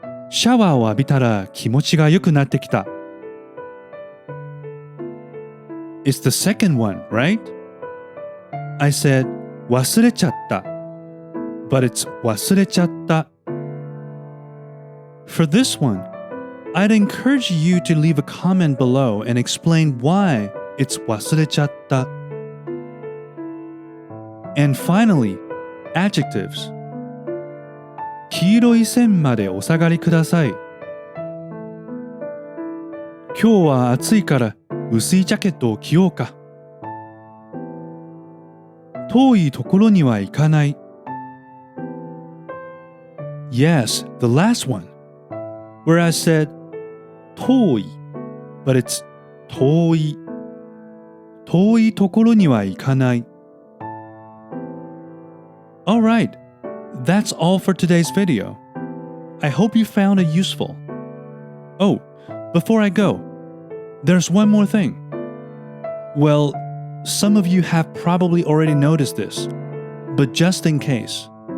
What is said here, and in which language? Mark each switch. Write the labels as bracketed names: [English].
[Japanese] シャワーを浴びたら気持ちが良くなってきた。 [English] It's the second one, right? I said 忘れちゃった but it's 忘れちゃった For this one, I'd encourage you to leave a comment below and explain why it's 忘れちゃった And finally, adjectives. [Japanese] 黄色い線までお下がりください。今日は暑いから薄いジャケットを着ようか。遠いところには行かない。 [English] Yes, the last one, where I said 遠い, but it's 遠い. [Japanese] 遠いところには行かない. [English] Alright, that's all for today's video. I hope you found it useful. Oh, before I go, there's one more thing. Well, some of you have probably already noticed this, but just in case.